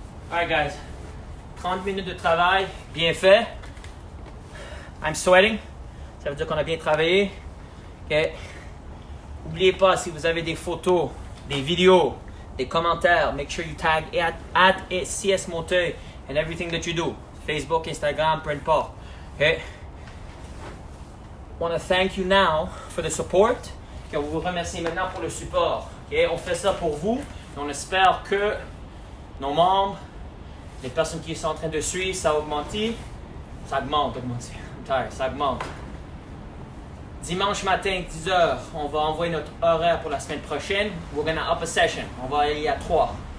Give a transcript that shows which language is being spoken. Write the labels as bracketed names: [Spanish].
[English] Alright guys, [French] 30 minutes de travail, bien fait. [English] I'm sweating, [French] ça veut dire qu'on a bien travaillé. Okay. N'oubliez pas, si vous avez des photos, des vidéos, des commentaires, [English] make sure you tag at CS Monteuil in everything that you do. Facebook, Instagram, [French] peu importe. [English] Okay? I want to thank you now for the support. [French] Et on vous remercie maintenant pour le support. Okay? On fait ça pour vous. Et on espère que nos membres, les personnes qui sont en train de suivre, ça augmente. Ça augmente. Ça augmente. Dimanche matin, 10h, on va envoyer notre horaire pour la semaine prochaine. [English] We're gonna up a session. [French] On va aller à 3.